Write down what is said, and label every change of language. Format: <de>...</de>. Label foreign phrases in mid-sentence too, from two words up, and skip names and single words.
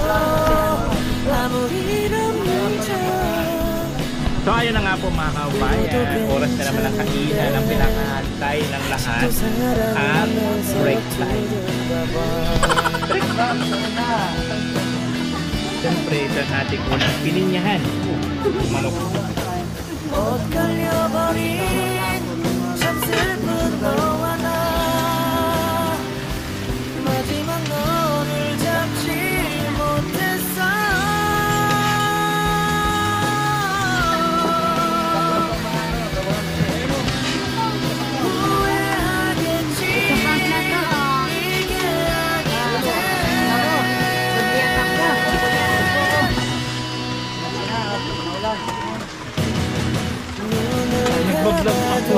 <tl>So ayun na nga po mga kabayan, oras na naman ang kainan ang pinakahantay ng lahat at</tl> <en>break time. Break time!</en> <tl>Siyempre ito ang ating unang pininyahan. Manok.</tl> <ko>엇갈려버린 참 슬픈 너와 나 마지막 너를 잡지 못했어 후회하겠지 이게</ko> <tl>Nagbablog</tl>